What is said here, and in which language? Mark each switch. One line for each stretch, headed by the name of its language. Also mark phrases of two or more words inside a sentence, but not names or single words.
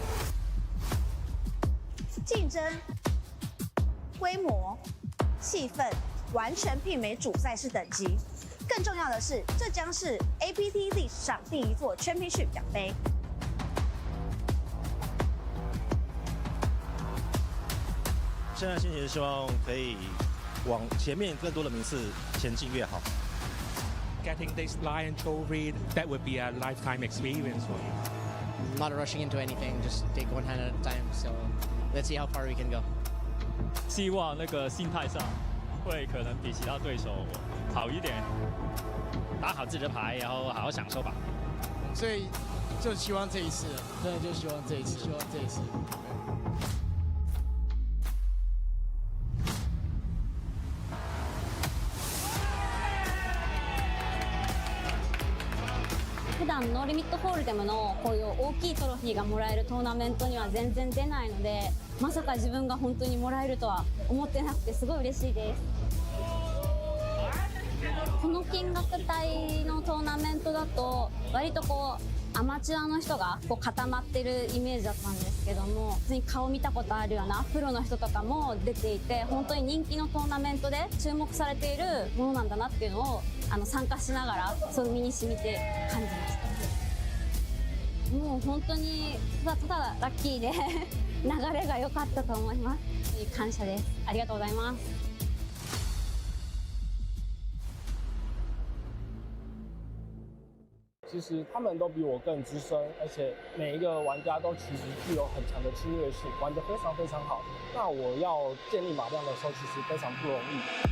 Chinese: 竞争、规模、气氛完全媲美主赛事等级。更重要的是，这将是 APT 历史上第一座 Championship 奖杯。现在心情是希望可以往前面更多的名次前进越好。
English: Getting this Lion Trophy, that would be a lifetime experience for you. Not rushing into anything, just take one hand at a time. So let's see how far we can go.
Chinese: 希望那个心态上会可能比其他对手好一点，打好自己的牌，然后好好享受吧。所以就希望这一次，真的就希望这一次，希望这一次。
Japanese: 普段ノーリミットホールデムのこういう大きいトロフィーがもらえるトーナメントには全然出ないので、まさか自分が本当にもらえるとは思ってなくてすごい嬉しいです。この金額帯のトーナメントだと割とこうアマチュアの人がこう固まってるイメージだったんですけども、普通に顔見たことあるようなプロの人とかも出ていて、本当に人気のトーナメントで注目されているものなんだなっていうのを参加しながらそう身に染みて感じました。もう本当にただラッキーで流れが良かったと思います。感謝です。ありがとうございます。
Chinese: 其实他们都比我更资深，而且每一个玩家都其实具有很强的侵略性，玩得非常非常好。那我要建立马量的时候，其实非常不容易。